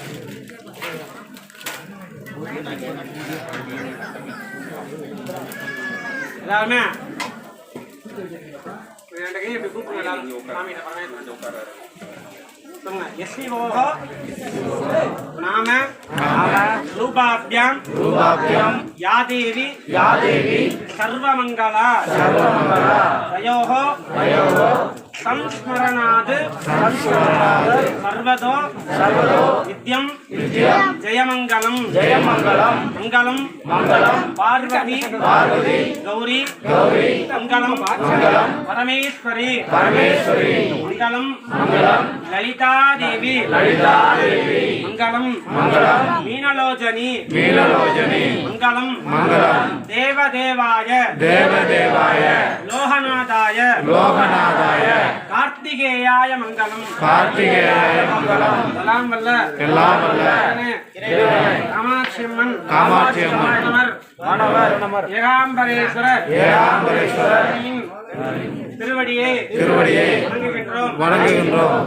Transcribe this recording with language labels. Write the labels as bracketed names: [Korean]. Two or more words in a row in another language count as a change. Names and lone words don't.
[Tamil] எல்லாருமே 2 கையை இப்படி கூப்பிடுங்க. எல்லாரும் சாமியிட்ட பரமேஸ்வரன் உட்கார்றாரு. [Sanskrit] சொல்லுங்க. एस्विओहो नाम रूपाभ्यां यादेवी सर्वमङ्गला தயோஹோ संस्मरणाद सर्वदो नित्यं जयमंगलम मंगलम पार्वती गौरी मंगलम परमेश्वरी मंगलम ललिता देवी मंगलम मीनलोचनी मंगलम देवदेवाय लोहनादाय कार्तिकेयाय मंगलम [Tamil] எல்லாம் வல்ல காமாட்சியம்மன் ஏகாம்பரேஸ்வரர் திருவடியே வணங்குகின்றோம்.